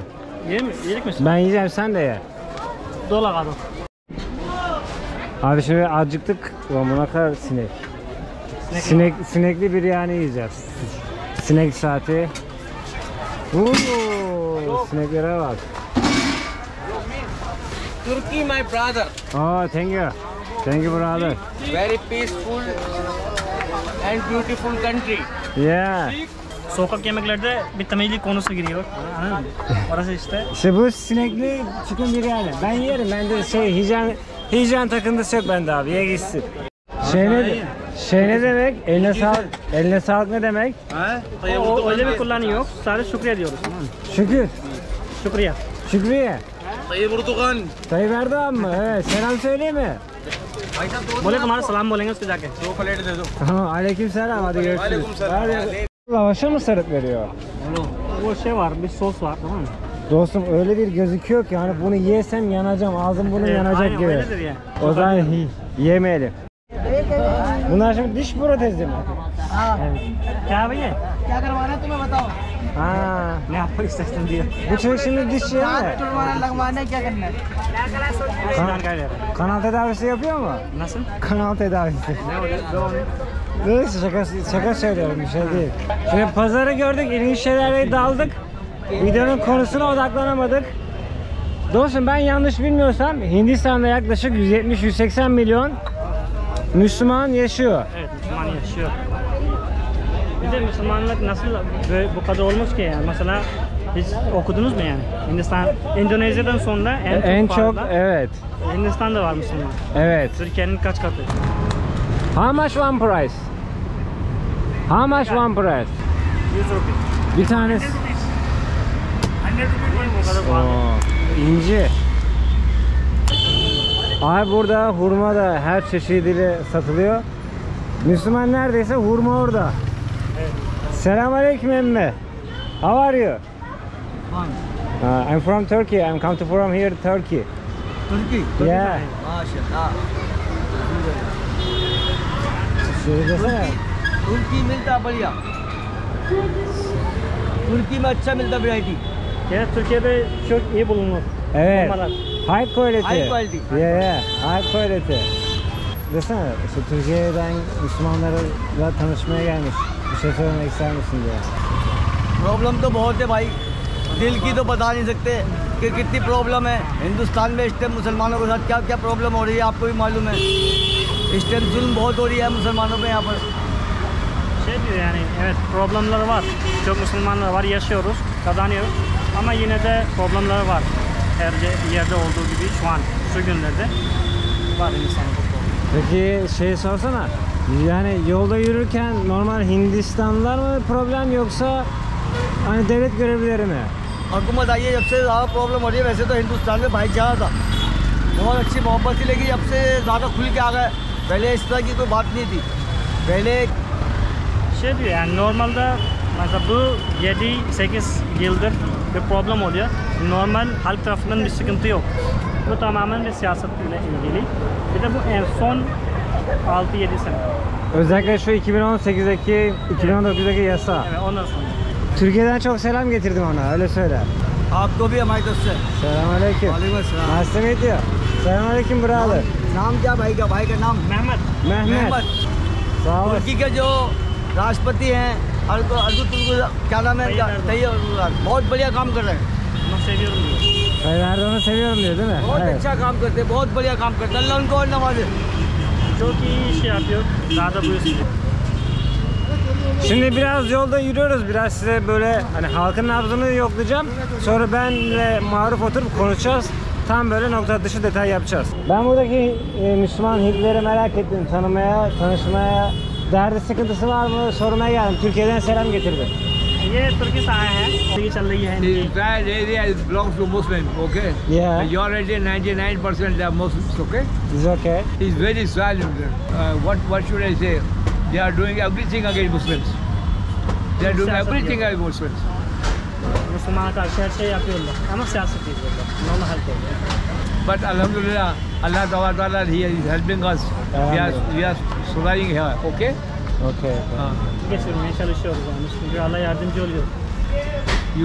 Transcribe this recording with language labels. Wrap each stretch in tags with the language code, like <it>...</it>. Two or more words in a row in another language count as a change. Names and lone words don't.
<tr>Yedik misin? Ben yiyeceğim, sen de ye. Dola kadar. Abi şimdi acıktık. Ulan buna kadar sinek. Sinekli biryani yiyeceğiz. Sinek saati. Sineklere bak.</tr> <en>Turkey, my brother. Oh, thank you. Thank you, brother. Very peaceful and beautiful country. Yeah.</en> <tr>Sokak yemeklerde bir temizlik konusu giriyor. Anladın mı? Orası işte. İşte bu sinekli chicken biryani. Ben yerim. Bende hijyen takıntısı yok bende abi. Ye gitsin. Şey ne demek? Eline sağlık. Eline sağlık ne demek? O öyle bir kullanım yok. Sadece şükriye diyoruz. Tamam mı? Şükür. Şükriye. Şükriye. Tayyip Erdoğan. Tayyip Erdoğan mı? Evet. Selam söyleyeyim mi?</tr> <hi>बोले तुम्हारा सलाम बोलेंगे उसको जाके. दो प्लेट दे दो.</hi> <tr>Aleyküm selam. Hadi görüşürüz. Aleykümselam. Hadi. Lavaşa mı sarıp veriyor? O şey var, bir sos var, tamam mı? Dostum öyle bir gözüküyor ki hani bunu yesem yanacağım. Ağzım bunu yanacak aynen gibi. öyledir ya. O zaman yemeyelim. Bunlar şimdi diş protezi mi? Evet.</tr> <hi>Kya भैया? क्या करवाना है तुम्हें बताओ.</hi> <tr>Ha. Ne yapmak istersin diye. Bu çocuk şimdi diş yer mi?</tr> <hi>तुड़वाना लगवाना है क्या करना है.</hi> <tr>Kanal tedavisi yapıyor mu? Nasıl? Kanal tedavisi. Ne oluyor? Devam et. Neyse şaka söylüyorum, bir şey değil. Şimdi pazarı gördük, ilginç şeylerle daldık. Videonun konusuna odaklanamadık. Dostum ben yanlış bilmiyorsam Hindistan'da yaklaşık 170-180 milyon Müslüman yaşıyor. Evet, Müslüman yaşıyor. Bir de Müslümanlık nasıl böyle bu kadar olmuş ki yani? Mesela hiç okudunuz mu yani? Hindistan, Endonezya'dan sonra En çok fazla evet. Hindistan'da var Müslüman. Evet. Türkiye'nin kaç katı?</tr> <en>How much one price? How much one price?</en> <tr>100 rupi. Bir tanesi. Bu kadar pahalı. İnci. Abi burada hurma da her çeşidiyle satılıyor. Müslüman neredeyse hurma orada. Evet. Selamünaleyküm emme.</tr> <en>How are you? I'm from Turkey. I'm come to from here Turkey. Turkey. Yeah.</en> <hi>माशाल्लाह.</hi> <tr>Şöyle desene.</tr> <hi>तुर्की मिलता बढ़िया. तुर्की में अच्छा मिलता वैरायटी.</hi> <tr>Ya Türkiye'de çok iyi bulunur. Evet. Hurmalar.</tr> <en>High quality. High quality. Yeah. High quality.</en> <tr>Desene işte Türkiye'den Müslümanlarla tanışmaya gelmiş. Bir şey söylemek ister misin diye.</tr> <hi>प्रॉब्लम तो बहुत है भाई. दिल की तो बता नहीं सकते कि कितनी प्रॉब्लम है. हिंदुस्तान में इस टाइम मुसलमानों के साथ क्या क्या प्रॉब्लम हो रही है आपको भी मालूम है. इस टाइम जुल्म बहुत हो रही है मुसलमानों पे यहाँ पर.</hi> <tr>Şey diyor yani, evet problemler var. Çok Müslümanlar var, yaşıyoruz, kazanıyoruz. Ama yine de problemler var. Her yerde olduğu gibi şu an, şu günlerde var insanın problemi. Peki şey sorsana. Yani yolda yürürken normal Hindistanlılar mı problem yoksa hani devlet görevlileri mi?</tr> <hi>हुकूमत आई है जब से ज़्यादा प्रॉब्लम हो रही है. वैसे तो हिंदुस्तान में भाईचारा था, बहुत अच्छी मोहब्बत थी, लेकिन जब से ज़्यादा खुल के आ गए. पहले इस तरह की कोई बात नहीं थी. पहले</hi> <tr>Şey diyor yani normalde mesela bu 7-8 yıldır bir problem oluyor. Normal halk tarafından bir sıkıntı yok. Bu tamamen bir siyasetle ilgili. Bir de bu en son 6-7 sene. Özellikle şu 2018'deki, 2019'daki yasa. Evet, ondan sonra. Türkiye'den çok selam getirdim ona, öyle söyle.</tr> <hi>आपको भी हमारी तरफ से</hi> <tr>Selamünaleyküm.</tr> <hi>वालेकुम अस्सलाम।</hi> <en>Nice to meet you.</en> <tr>Selamünaleyküm brother.</tr> <hi>नाम क्या भाई का नाम</hi> <tr>Mehmet. Mehmet. Sağ olasın.</tr> <hi>तुर्की के जो राष्ट्रपति हैं क्या नाम है इनका? तैयब अर्दोगान। बहुत बढ़िया काम कर रहे हैं,</hi> <tr>Onu seviyorum diyor. Tayyip Erdoğan'ı seviyorum diyor değil mi?</tr> <hi>बहुत</hi> <tr>Evet.</tr> <hi>अच्छा काम करते हैं, बहुत बढ़िया काम करते हैं। अल्लाह उनको और नवाजे।</hi> <tr>Çok iyi iş yapıyor. Daha da buyursun. Şimdi biraz yolda yürüyoruz. Biraz size böyle hani halkın nabzını yoklayacağım. Sonra benle Maruf oturup konuşacağız. Tam böyle nokta atışı detay yapacağız. Ben buradaki Müslüman Hintlileri merak ettim. Tanımaya, tanışmaya. Derdi sıkıntısı var mı sormaya geldim. Türkiye'den selam getirdim.</tr> <hi>ये तुर्की से आए हैं, ये चल रही है</hi> <en>The</en> <hi>इनकी।</hi> <en>entire area belongs to Muslim, okay? Yeah. Majority 99% they are Muslims, okay? Is okay. It's very silent. What should I say? They are doing everything against Muslims. They are doing</en> <tr>Siyaset</tr> <en>everything</en> <tr>yok.</tr> <en>against Muslims.</en> <tr>Müslümana karşı her şey yapıyorlar. Ama siyaset değil burada. Normal halk oluyor.</tr> <en>But Alhamdulillah, Allah Ta'ala He is helping us. We are surviving here, okay? Okay.</en> <tr>Geçirmeye çalışıyoruz yani. Çünkü Allah yardımcı oluyor.</tr> <en>You</en>